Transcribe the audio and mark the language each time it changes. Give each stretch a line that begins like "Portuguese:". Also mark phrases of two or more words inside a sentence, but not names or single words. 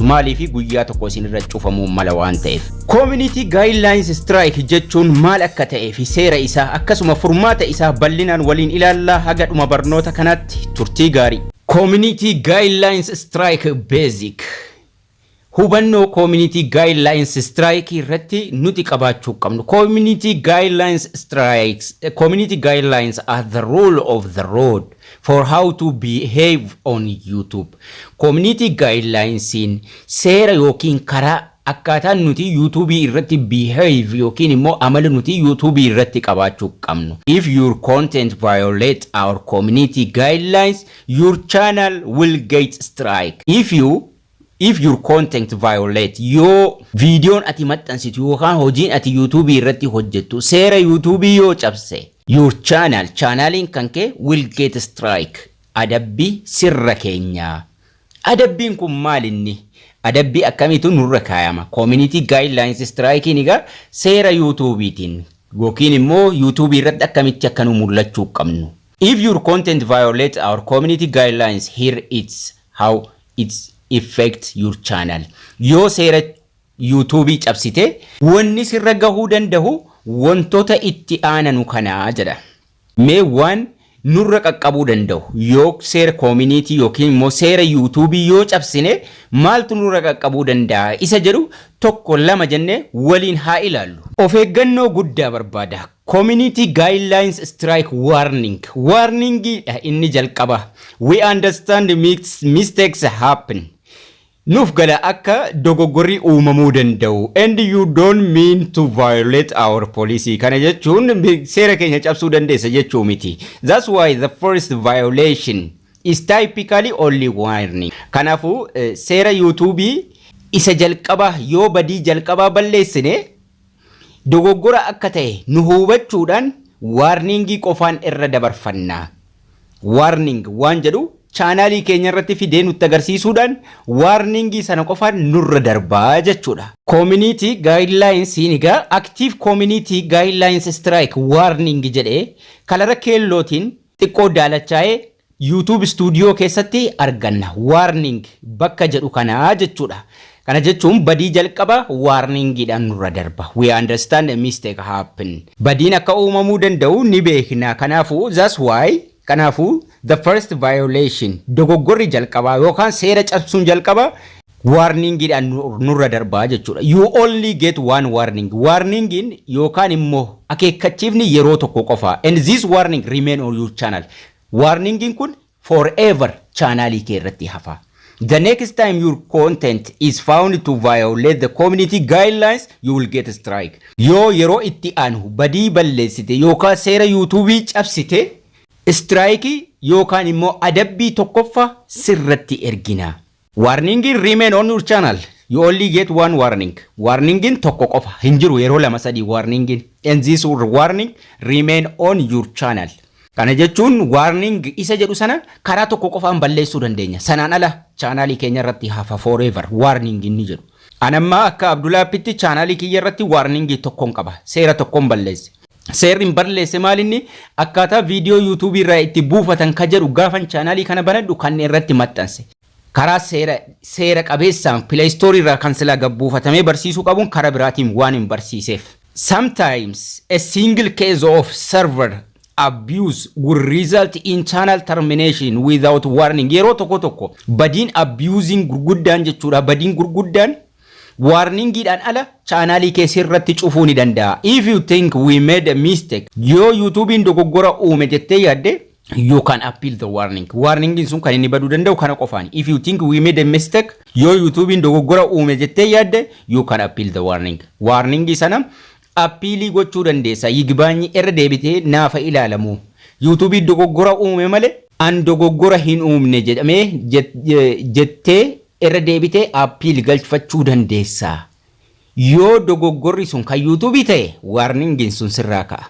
Oromo: Maaliif guyyaa tokko isin irra cufamuu mala waan ta'eef. Community Guidelines Strike jechuun maal akka ta'e fi seera isaa akkasuma furmaata isaa bal'inaan waliin ilaallaa haga dhuma barnoota kanatti turtii gaarii.
English: Community Guidelines Strike Basic.
Oromo: Huubanno Community Guidelines Strike irratti nuti qabaachuu qabnu.
English: Community Guidelines Strikes. Community Guidelines are the rule of the road for how to behave on YouTube.
Oromo: Community Guidelines in seera yookiin karaa akkaataan nuti YouTube irratti behave yookiin immoo amala nuti YouTube irratti qabaachuu qabnu.
English: If your content violate our community guidelines, your channel will get strike. If your content violate your video
Oromo: ati maxxansitu yookaan hojiin ati YouTube irratti hojjettu seera YouTube yoo cabse,
English: your channelin
Oromo: kanke
English: will get strike.
Oromo: Adabbii sirra keenya. Adabbiin kun maal inni? Adabbii akkamiitu nurra kaayama? Community Guidelines Strike niga seera YouTubetiin yookiin immoo YouTube irratti akkamitti akka nu mul'achuu qabnu.
English: If your content violate our community guidelines, here it's how it's affect your channel.
Oromo: Yoo seera YouTube cabsite wanni sirra gahuu danda'u wantoota itti aananu kana jedha. Mee waan nurra qaqqabuu danda'u yoo seera community yookiin immoo seera YouTube yoo cabsine maaltu nurra qaqqabuu danda'a isa jedhu tokko lama jenne waliin haa ilaallu. Of eeggannoo guddaa barbaada.
English: Community Guidelines Strike Warning.
Oromo: Warning inni jalqaba.
English: We understand mistakes happen.
Oromo: Nuuf gala akka dogoggorri uumamuu danda'u
English: and you don't mean to violate our policy.
Oromo: Kana jechuun seera keenya cabsuu dandeessa jechuu miti.
English: That's why the first violation is typically only warning.
Oromo: Kanaafuu seera YouTube isa jalqaba yoo badii jalqaba balleessine dogoggora akka ta'e nu hubachuudhaan warningii qofaan irra dabarfanna. Warning waan jedhu chaanaalii keenya irratti fidee nutti agarsiisuudhaan warningii sana qofaan nurra darbaa jechuudha. Community Guidelines niga Active Community Guidelines Strike Warning jedhee kalara keellootiin xiqqoo daalachaa'ee YouTube Studio keessatti arganna. Warning bakka jedhu kana jechuudha. Kana jechuun badii jalqaba warningiidhaan nurra darba.
English: We understand a mistake happen.
Oromo: Badiin akka uumamuu danda'u ni beekna. Kanaafuu
English: that's why the first violation
Oromo: dogoggorri jalqaba yookaan seera cabsuun jalqaba warningiidhaan nurra darbaa jechuudha.
English: You only get one warning.
Oromo: Warningin yookaan immoo akeekkachiifni yeroo tokko qofa.
English: And this warning remain on your channel.
Oromo: Warningin kun forever chaanaalii kee irratti hafa.
English: The next time your content is found to violate the community guidelines, you will get a strike.
Oromo: Yoo yeroo itti aanu badii balleessite yookaan seera YouTube cabsite strike yookaan immoo adabbii tokkoffa sirratti ergina.
English: Warningin remain on your channel. You only get one warning.
Oromo: Warningin tokko qofa hin jiru yeroo lama sadii warningin.
English: And this warning remain on your channel.
Oromo: Kana jechuun warning isa jedhu sana karaa tokko qofaan balleessuu dandeenya. Sanaan ala chaanaalii keenya irratti hafa forever warning inni jedhu. Anamma akka Abdulaapitti chaanaalii kiyya irratti warning tokkoon qaba. Seera tokkoon balleesse. Seerri balleesse maalinni akkaataa viidiyoo YouTube irraa itti buufatan ka jedhu gaafan chaanaalii kana banadhu kan irratti maxxanse. Karaa seera qabeessaan Play Store irraa kan sila gabbuufatamee barsiisuu qabuun karaa biraatiin waan hin barsiiseef.
English: Sometimes a single case of server abuse will result in channel termination without warning.
Oromo: Yeroo tokko badiin abusing gurguddaan jechuudha. Badiin gurguddaan warningiidhaan ala chaanaalii keessi irratti cufuu ni danda'a.
English: If you think we made a mistake,
Oromo: yoo YouTubein dogoggora uume jettee yaadde,
English: you can appeal the warning.
Oromo: Warningin sun kan inni baduu danda'u kana qofaani.
English: If you think we made a mistake,
Oromo: yoo YouTubein dogoggora uume jettee yaadde,
English: you can appeal the warning.
Oromo: Warningi sana appealii gochuu dandeessa. Yigbaanyi irra deebitee naafa ilaalamu. YouTube dogoggora uume malee an dogoggora hin uumne jedhamee jettee irra deebitee appeal galfachuu dandeessa. Yoo dogoggorri sun kan YouTube ta'e warningin sun sirraa ka'a.